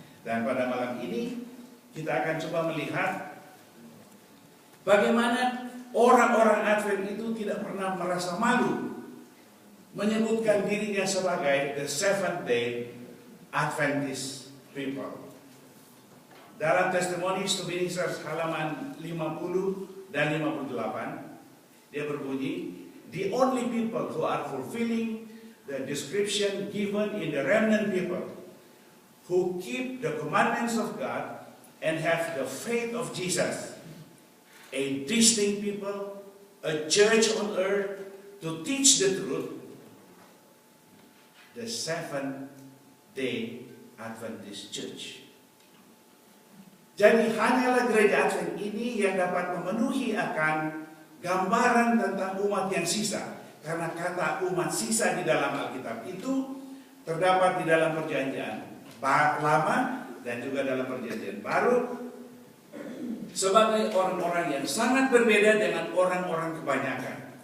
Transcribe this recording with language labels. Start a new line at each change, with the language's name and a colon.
Indonesian: Dan pada malam ini kita akan coba melihat bagaimana orang-orang Advent itu tidak pernah merasa malu menyebutkan dirinya sebagai
English: the Seventh Day Adventist people.
Indonesian: Dalam Testimonies to Ministers halaman 50 dan 58, dia berbunyi,
English: the only people who are fulfilling the description given in the remnant people, who keep the commandments of God and have the faith of Jesus, a distinct people, a church on earth to teach the truth, the Seventh-day Adventist Church.
Indonesian: Jadi hanyalah gereja Advent ini yang dapat memenuhi akan gambaran tentang umat yang sisa. Karena kata umat sisa di dalam Alkitab itu terdapat di dalam Perjanjian Lama dan juga dalam Perjanjian Baru sebagai orang-orang yang sangat berbeda dengan orang-orang kebanyakan.